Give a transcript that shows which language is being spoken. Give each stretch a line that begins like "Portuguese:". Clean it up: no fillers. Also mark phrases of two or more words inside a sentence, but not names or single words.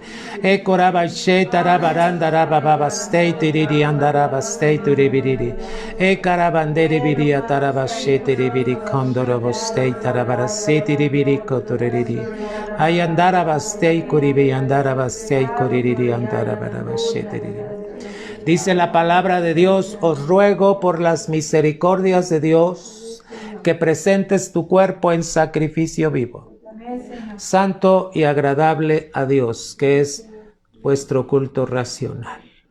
Spanish: E korabashe tarabarandarababastei tiriri andarabastei turibiri. E karabanderi biri atarabashe tiribiri kondorobostei tarabaraseti ribiri koturiri. Ay andarabastei kuribi andarabastei kuririri andarabarabashe tiriri. Dice la palabra de Dios: os ruego por las misericordias de Dios que presentes tu cuerpo en sacrificio vivo, santo y agradable a Dios, que es vuestro culto racional.